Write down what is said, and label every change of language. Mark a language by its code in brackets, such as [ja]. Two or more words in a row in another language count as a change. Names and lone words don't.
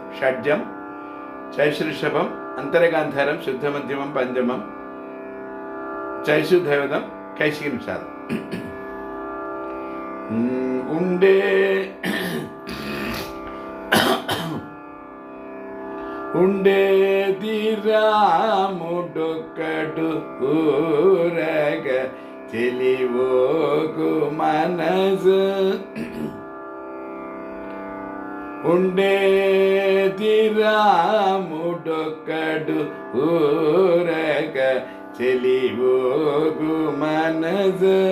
[ml] ഷഡ്ജം, ചൈശ്രീഷഭം, അന്തരകാന്താരം, ശുദ്ധമധ്യമം, പഞ്ചമം, ചൈശുദ്ധയോധം, കൈശിക നിഷാദം. [te] ഉണ്ടേ ఉండేదిరాముడొక్కడు ఊరగ చెలివోకు మనసు. ఉండేదిరాముడొక్కడు ఊరగ చెలివోకు మనసు.